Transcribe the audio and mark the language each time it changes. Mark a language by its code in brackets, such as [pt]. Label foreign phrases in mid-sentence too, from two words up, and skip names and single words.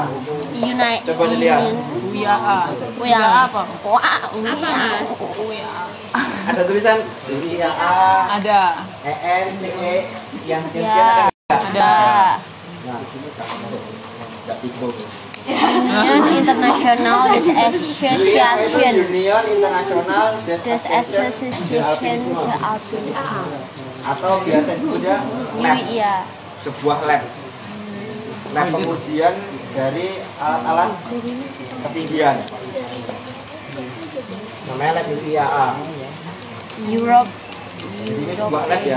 [id] Unite. Coba dilihat. UIA. Uya apa? Wah, uya. ada tulisan UIAA, Ada. EN, CE, sekian sekian Ya. sekian ada nggak? Ada. Nah, di sini nggak tipe. [fr] Union International des Association Union International des Association de Alpinisme. [id] atau biasa disebutnya lab, UIA. sebuah lab pengujian dari alat-alat ketinggian, namanya lab UIAA. Europe. Jadi ini sebuah lab ya.